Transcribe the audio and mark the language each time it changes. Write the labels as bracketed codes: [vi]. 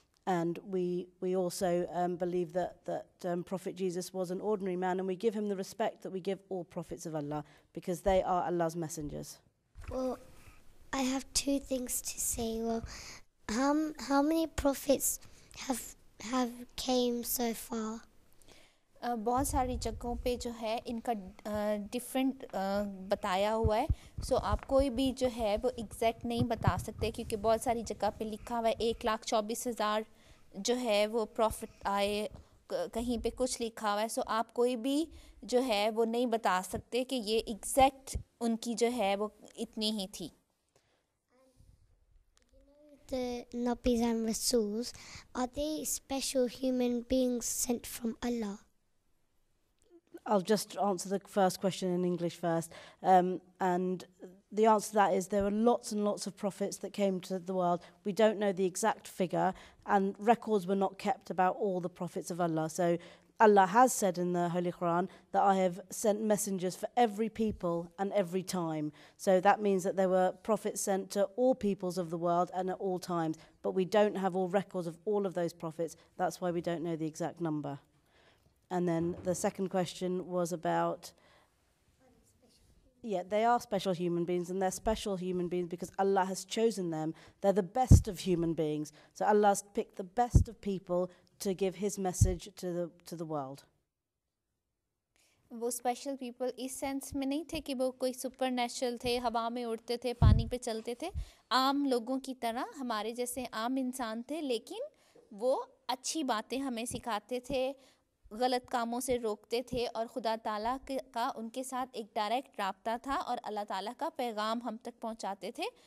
[en] And we also believe that Prophet Jesus was an ordinary man, and we give him the respect that we give all prophets of Allah because they are Allah's messengers. Well, I have two things to say. Well, how many prophets have came so far? [hi] बहुत सारी जगहों पे जो है इनका different बताया हुआ है. सो आप कोई भी जो है वो एग्जैक्ट नहीं बता सकते, क्योंकि बहुत सारी जगह पे लिखा हुआ है 1,24,000 जो है वो प्रॉफिट आए, कहीं पे कुछ लिखा हुआ है. सो आप कोई भी जो है वो नहीं बता सकते कि ये एग्जैक्ट उनकी जो है वो इतनी ही थी. [en] The Nabis and Rasuls, are they special human beings sent from Allah? I'll just answer the first question in English first. And the answer to that is there were lots and lots of prophets that came to the world. We don't know the exact figure, and records were not kept about all the prophets of Allah. So Allah has said in the Holy Quran that I have sent messengers for every people and every time. So that means that there were prophets sent to all peoples of the world and at all times. But we don't have all records of all of those prophets. That's why we don't know the exact number. And then the second question was about... Yeah, they are special human beings, and they're special human beings because Allah has chosen them. They're the best of human beings. So Allah's picked the best of people to give his message to the world. [hi] वो [en] special people [hi] इस sense में नहीं थे कि वो कोई super natural थे, हवा में उड़ते थे, पानी पे चलते थे. आम लोगों की तरह हमारे जैसे आम इंसान थे, लेकिन वो अच्छी बातें हमें सिखाते थे, गलत कामों से रोकते थे, और खुदा ताला का उनके साथ एक डायरेक्ट राब्ता था और अल्लाह ताला का पैगाम हम तक पहुंचाते थे.